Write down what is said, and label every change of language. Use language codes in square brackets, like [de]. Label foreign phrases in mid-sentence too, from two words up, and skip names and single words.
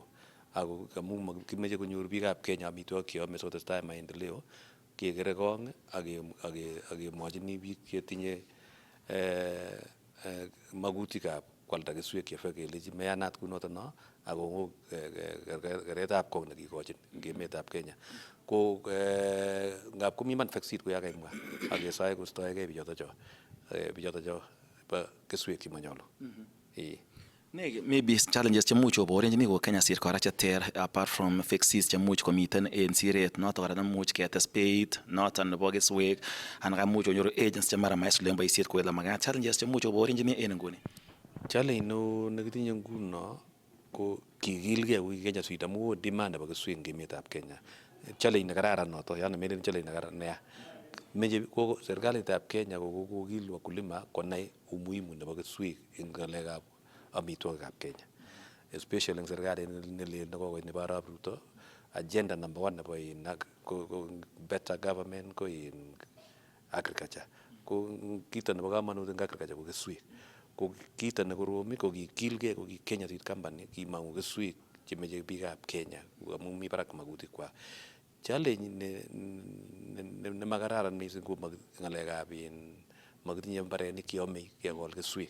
[kln] Ako amu kimeche konyor biikab Kenya amitwogik cheyome sotestai maendeleo kekere kong ak kemwochini biik chetinye makutikab kwalda keswek chefake kelechi meyanat kunoto no ako keretab kong nekikochin en emetab Kenya. Ko ngap komi iman [en] fake seed [kln] koya kaimwa ak kesoe kostoegei bichoto cho bo keswek chemonyolu. [en] Maybe challenges [kln] chemuch koborenjini ko Kenya Seed kora cheter [en] apart from fixes [kln] chemuch komiten en siret noton kora nemuch ketes beit noton nebo keswek anan kamuch konyoru agents chemara maisulen boisiet kou ele makat. Challenges chemuch koborenjini en nguni. Challenge neo nekitinye nguno ko kikilgei ko Kenya Seed amu demand nebo keswek eng emetab Kenya. Challenge nekararan noto, yani melen challenge nekararan neya. Meche serikalitab Kenya kokokil wakulima konai umuhimu nebo keswek eng ngalekab amitwogikab Kenya. Especially eng serikalit nelel nekokoit nebo Arap Ruto, [en] agenda number 1 [kln] nebo [en] better government [kln] ko [en] in agriculture. [kln] Ko kito nebo kamanut eng agriculture ko keswek. Ko kito nekorom ko kikilgei ko Kenya Seed Company kimangu keswek chemeche biikab Kenya amu mi barak makutikwak. Challenge ne makararan mising ko ngalekab makitinye mbarenik cheyome kekol keswek.